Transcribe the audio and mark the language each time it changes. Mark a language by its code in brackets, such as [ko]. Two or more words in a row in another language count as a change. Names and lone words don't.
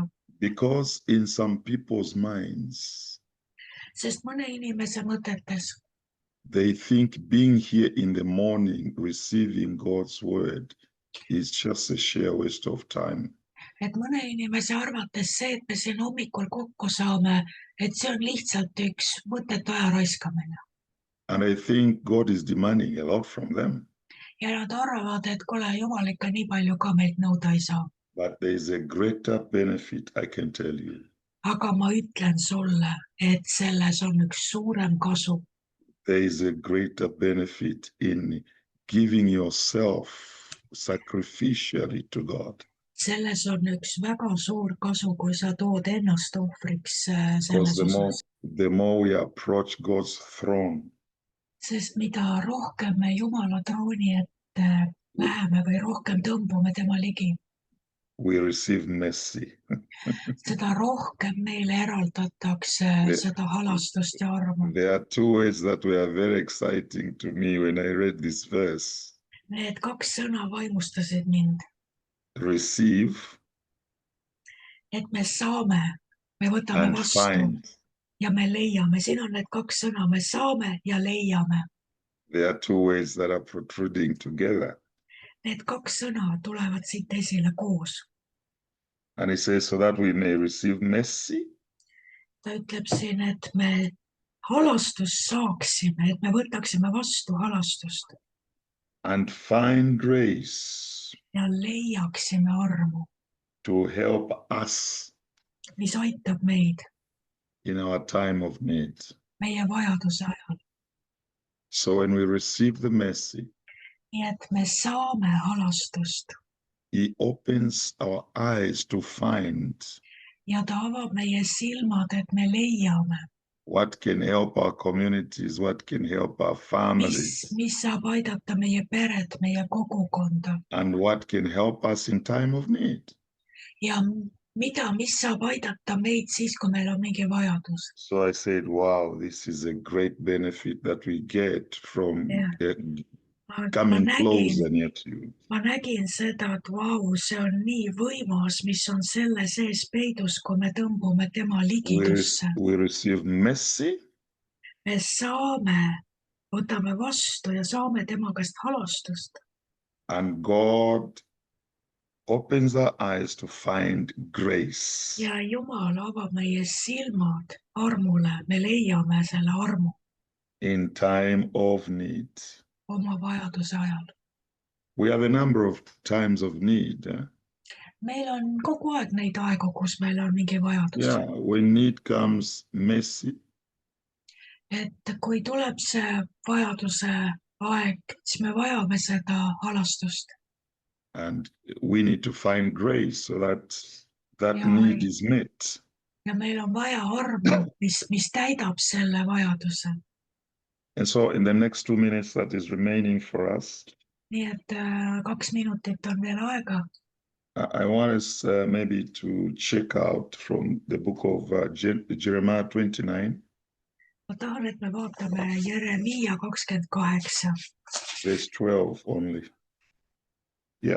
[en] Because in some people's minds, [et] Sest mõne inimese mõtetes [en] they think being here in the morning receiving God's word is just a sheer waste of time. [et] et mõne inimese arvates see, et me siin hommikul kokku saame, et see on lihtsalt üks mõttetu aja raiskamine. [en] And I think God is demanding a lot from them. [et] Ja nad arvavad, et kuule, Jumal ikka nii palju ka meilt nõuda ei saa. [en] But there is a greater benefit, I can tell you. [et] Aga ma ütlen sulle, et selles on üks suurem kasu. [en] There is a greater benefit in giving yourself sacrificially to God. [et] Selles on üks väga suur kasu, kui sa tood ennast ohvriks [en] Because [et] selles osas. [en] the more we approach God's throne, [et] Sest mida rohkem me Jumala trooni ette läheme või rohkem tõmbume tema ligi, [en] we receive mercy. [et] seda rohkem meile eraldatakse seda halastust ja armu. [en] There are two words that were very exciting to me when I read this verse. [et] Need kaks sõna vaimustasid mind, [en] Receive [et] et me saame, me võtame [en] and [et] vastu [en] find. [et] ja me leiame. Siin on need kaks sõna, me saame ja leiame. [en] There are two words that are protruding together. [et] Need kaks sõna tulevad siit esile koos. [en] And it says, so that we may receive mercy [et] Ta ütleb siin, et me halastust saaksime, et me võtaksime vastu halastust [en] and find grace [et] ja leiaksime armu, [en] to help us [et] mis aitab meid [en] in our time of need. [et] meie vajaduse ajal. [en] So when we receive the mercy, [et] Nii et me saame halastust [en] He opens our eyes to find [et] ja ta avab meie silmad, et me leiame, [en] what can help our communities, what can help our families, [et] mis saab aidata meie peret, meie kogukonda [en] and what can help us in time of need. [et] ja mis saab aidata meid siis, kui meil on mingi vajadus. [en] So I said, wow, this is a great benefit that we get from coming closer near to you. [et] Ma nägin seda, et vau, see on nii võimas, mis on selle sees peidus, kui me tõmbume tema ligidusse. [en] We receive mercy [et] Me saame, võtame vastu ja saame tema käest halastust. [en] and God opens our eyes to find grace. [et] Ja Jumal avab meie silmad armule, me leiame selle armu [en] In time of need. [et] oma vajaduse ajal. [en] We have a number of times of need. [et] Meil on kogu aeg neid aegu, kus meil on mingi vajadus. [en] Yeah, when need comes, mercy. [et] Et kui tuleb see vajaduse aeg, siis me vajame seda halastust. [en] And we need to find grace so that Yeah. need is met. [et] Ja meil on vaja armu, mis täidab selle vajaduse. [en] And so in the next 2 minutes that is remaining for us, [et] Nii et 2 minutit on veel aega. [en] I want us maybe to check out from the book of Jeremiah 29. [et] Ma tahan, et me vaatame Jeremiia 28. [en] Verse 12 only. Yeah,